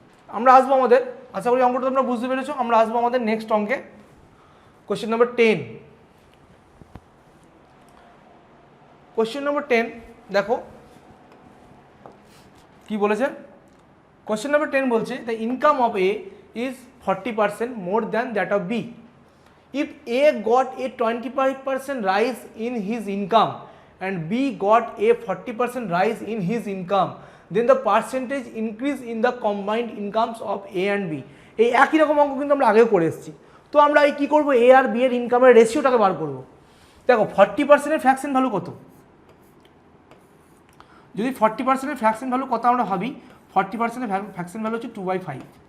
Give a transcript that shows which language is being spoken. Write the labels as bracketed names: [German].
[Bangla] আমরা আসবো আমাদের, আশা করি অঙ্কটা তোমরা বুঝতে পেরেছো। আমরা আসবো আমাদের নেক্সট অঙ্কে, কোয়েশ্চেন নম্বর 10। কোয়েশ্চেন নম্বর 10 দেখো কি বলেছে। কোয়েশ্চেন নম্বর 10 বলছে [English] The income of A is 40% more than that of B. If A got a 25% rise in his income and B got a 40% rise in his income, then the percentage increase in the combined incomes of A and B. [Bangla] এই একই রকম অঙ্ক কিন্তু আমরা আগেও করে এসেছি। তো আমরা এই কী করবো, এ আর বি এর ইনকামের রেশিওটাকে বার করবো। দেখো 40%-এর ফ্র্যাকশন ভ্যালু কত, যদি 40%-এর ফ্র্যাকশন ভ্যালু কত আমরা ভাবি, 40%-এর ফ্র্যাকশন ভ্যালু হচ্ছে 2/5।